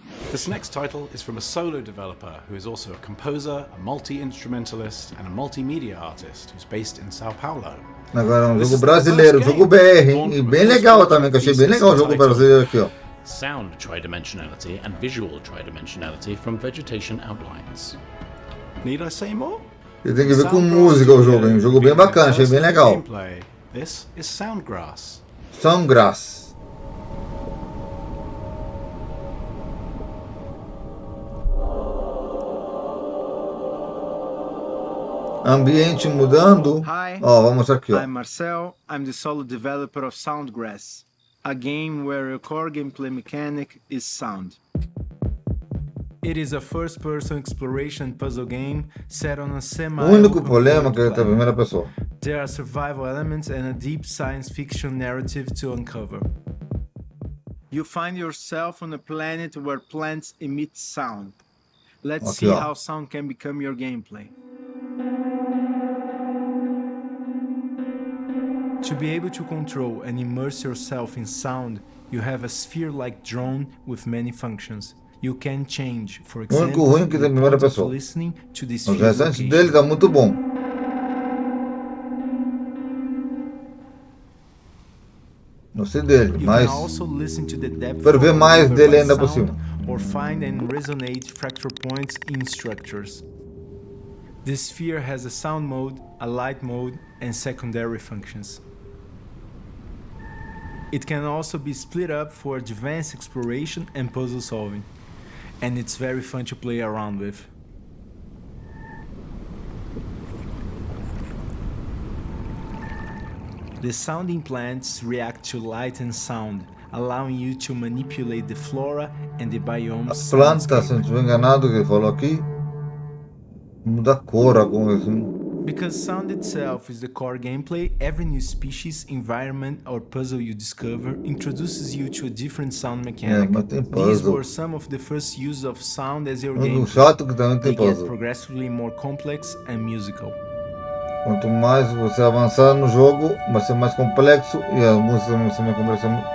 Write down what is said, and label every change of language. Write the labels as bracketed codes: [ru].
[en] This next title is from a solo developer who is also a composer, a multi-instrumentalist, and a multimedia artist who's based in Sao Paulo. [pt] Agora um jogo brasileiro, jogo BR, e bem legal também, que eu achei bem legal o jogo brasileiro aqui, ó. [en] Sound tridimensionality and visual tridimensionality from vegetation outlines. Need I say more? [pt] E tem que ver com música o jogo, hein? Um jogo bem bacana, achei bem legal. [en] This is Soundgrass. Soundgrass. [pt] Ambiente mudando. [en] Hi, [pt] Vamos mostrar aqui, [en] I'm Marcel. I'm the solo developer of Soundgrass, a game where your core gameplay mechanic is sound. It is a first-person exploration puzzle game set on a [pt] O único problema é que ele tá em primeira pessoa. [en] There are survival elements and a deep science fiction narrative to uncover. You find yourself on a planet where plants emit sound. Let's see how sound can become your gameplay. To be able to control and immerse yourself in sound, you have a sphere-like drone with many functions. You can change, for example, [pt] o único ruim que tem em primeira pessoa. [en] Listening to this [pt] Os restantes dele tá muito bom. Gostei dele, mas quero ver mais dele ainda por cima. [en] Or find and resonate fractal points in structures. This sphere has a sound mode, a light mode, and secondary functions. It can also be split up for advanced exploration and puzzle solving, and it's very fun to play around with. The sounding plants react to light and sound, allowing you to manipulate the flora and the biomes. [pt] As plantas, se não estiver enganado, que ele falou aqui, muda a cor, alguma assim. [en] Because sound itself is the core gameplay, every new species, environment, or puzzle you discover introduces you to a different sound mechanic. These were some of the first use of sound as your gameplay. They get progressively more complex and musical. [pt] Quanto mais você avançar no jogo, vai ser mais complexo e a música vai ser mais complexa.